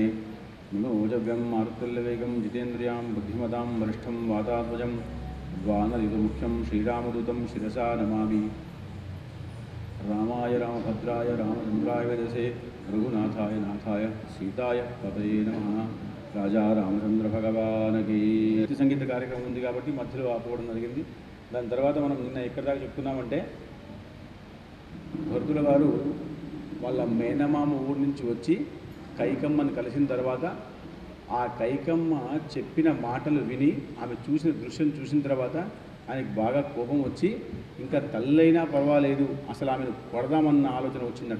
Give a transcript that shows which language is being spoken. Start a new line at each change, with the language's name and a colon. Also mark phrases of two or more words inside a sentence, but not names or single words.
Sanskrit: मनोजव्यं मारुतुल्यवेगं जितेन्द्रियां बुद्धिमतां वरिष्ठं वातात्मजं वानरयुतमुख्यं श्रीरामदूतं शिरसा नमामि। रामाय रामभद्राय रामचन्द्राय वेदसे रघुनाथाय नाथाय सीताय पतये नमः।
Telugu: राजा रामचंद्र भगवानकी సంగీత కార్యక్రమం ఉంది కాబట్టి మధ్యలో ఆపడం జరిగింది। దాని తర్వాత మనం నిన్న ఎక్కడి దాకా చెప్తున్నామంటే భరతుల వారు వాళ్ళ మేనమామ ఊరి నుంచి వచ్చి కైకమ్మని కలిసిన తర్వాత ఆ కైకమ్మ చెప్పిన మాటలు విని ఆమె చూసిన దృశ్యం చూసిన తర్వాత ఆయనకి బాగా కోపం వచ్చి ఇంకా తల్లైనా పర్వాలేదు అసలు ఆమెను కొడదామన్న ఆలోచన వచ్చిందట।